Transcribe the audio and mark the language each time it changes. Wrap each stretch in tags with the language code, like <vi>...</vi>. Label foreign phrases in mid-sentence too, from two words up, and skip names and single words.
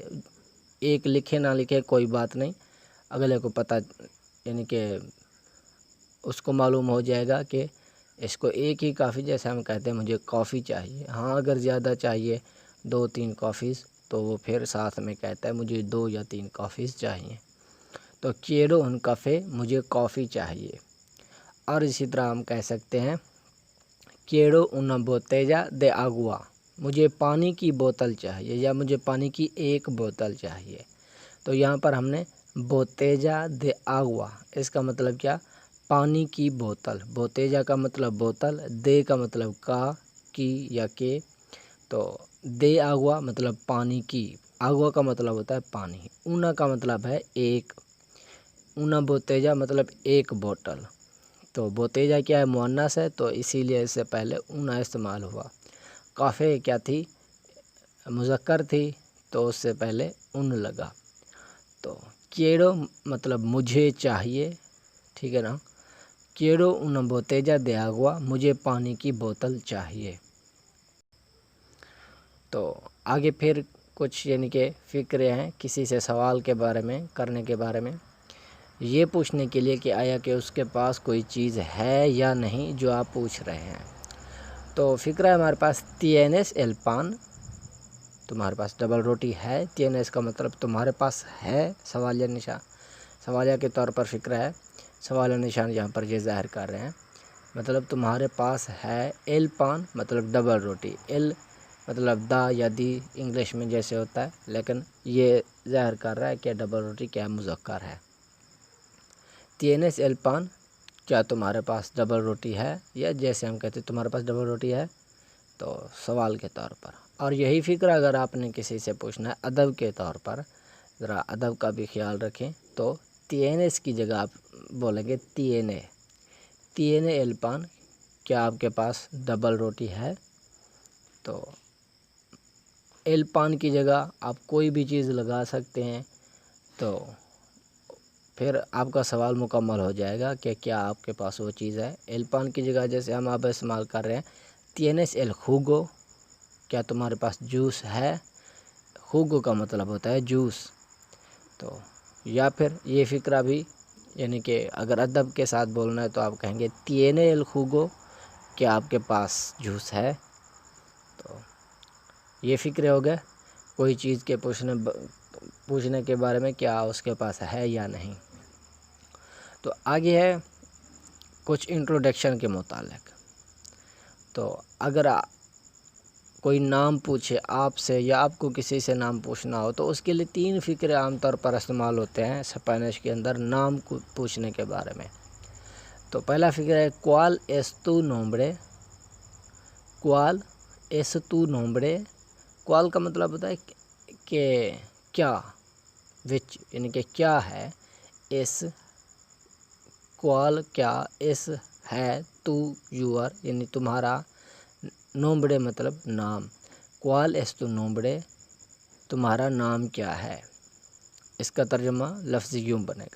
<ur>ایک لکھے نہ لکھے کوئی بات نہیں، اگلے کو پتہ یعنی کہ اس کو معلوم ہو جائے گا کہ اس کو ایک ہی کافی، جیسے ہم کہتے ہیں مجھے کافی چاہیے۔ ہاں اگر زیادہ چاہیے 2-3 کافیز تو وہ پھر ساتھ میں کہتا ہے مجھے 2 یا 3 کافیز چاہیے۔ تو</ur> <es>quiero un café,</es> <ur>مجھے کافی چاہیے۔ اور اسی طرح ہم کہہ سکتے ہیں</ur> <es>quiero una botella de agua,</es> <ur>مجھے پانی کی بوتل چاہیے یا مجھے پانی کی ایک بوتل چاہیے۔ تو یہاں پر ہم نے</ur> <es>botella de agua،</es> <ur>اس کا مطلب کیا؟ پانی کی بوتل۔ botella کا مطلب بوتل، دے کا مطلب کی یا کے، تو</ur> <es>de agua</es> <ur>مطلب پانی کی، agua کا مطلب ہوتا ہے پانی، una کا مطلب ہے ایک،</ur> <es>una botella</es> <ur>مطلب ایک بوتل۔ تو بوتیجا کیا ہے؟ مؤنث ہے، تو اسی لیے اس سے پہلے اون استعمال ہوا۔ کافے کیا تھی؟ مذکر تھی، تو اس سے پہلے اون لگا۔ تو کیڑو مطلب مجھے چاہیے، ٹھیک ہے نا؟</ur> <es>quiero una botella de agua,</es> <ur>مجھے پانی کی بوتل چاہیے۔ تو آگے پھر کچھ یعنی کہ فکرے ہیں کسی سے سوال کے بارے میں کرنے کے بارے میں، یہ پوچھنے کے لیے کہ آیا کہ اس کے پاس کوئی چیز ہے یا نہیں جو آپ پوچھ رہے ہیں۔ تو فکرہ ہے ہمارے پاس</ur> <es>tienes el pan،</es> <ur>تمہارے پاس ڈبل روٹی ہے۔ tienes کا مطلب تمہارے پاس ہے، سوالیہ نشان، سوالیہ کے طور پر فکرہ ہے، سوالیہ نشان یہاں پر یہ ظاہر کر رہے ہیں، مطلب تمہارے پاس ہے</ur> <es>el pan</es> <ur>مطلب ڈبل روٹی، el مطلب دا یا دی انگلش میں جیسے ہوتا ہے، لیکن یہ ظاہر کر رہا ہے کہ ڈبل روٹی کیا مذکر ہے۔</ur> <es>tienes el pan،</es> <ur>کیا تمہارے پاس ڈبل روٹی ہے، یا جیسے ہم کہتے ہیں تمہارے پاس ڈبل روٹی ہے، تو سوال کے طور پر۔ اور یہی فکر اگر آپ نے کسی سے پوچھنا ہے ادب کے طور پر، ذرا ادب کا بھی خیال رکھیں، تو tienes کی جگہ آپ بولیں گے</ur> <es>tiene el pan،</es> <ur>کیا آپ کے پاس ڈبل روٹی ہے؟ تو</ur> <es>el pan</es> <ur>کی جگہ آپ کوئی بھی چیز لگا سکتے ہیں، تو پھر آپ کا سوال مکمل ہو جائے گا کہ کیا آپ کے پاس وہ چیز ہے۔</ur> <es>el pan</es> <ur>کی جگہ جیسے ہم اب استعمال کر رہے ہیں</ur> <es>tienes el jugo،</es> <ur>کیا تمہارے پاس جوس ہے؟ jugo کا مطلب ہوتا ہے جوس۔ تو یا پھر یہ فکرہ بھی یعنی کہ اگر ادب کے ساتھ بولنا ہے تو آپ کہیں گے</ur> <es>tiene el jugo،</es> <ur>کیا آپ کے پاس جوس ہے؟ تو یہ فکرے ہو گئے کوئی چیز کے پوچھنے کے بارے میں، کیا اس کے پاس ہے یا نہیں۔ تو آگے ہے کچھ انٹروڈکشن کے متعلق۔ تو اگر کوئی نام پوچھے آپ سے یا آپ کو کسی سے نام پوچھنا ہو تو اس کے لیے 3 فکرے عام طور پر استعمال ہوتے ہیں اسپینش کے اندر نام کو پوچھنے کے بارے میں۔ تو پہلا فکر ہے</ur> <es>cuál es tu nombre، cuál es tu nombre،</es> <ur>cuál کا مطلب ہوتا ہے کہ کیا، وچ یعنی کہ کیا ہے، اس cuál کیا، اس ہے، تو یور یعنی تمہارا، nombre مطلب نام،</ur> <es>cuál es tu nombre،</es> <ur>تمہارا نام کیا ہے، اس کا ترجمہ لفظی یوں بنے گا۔</ur>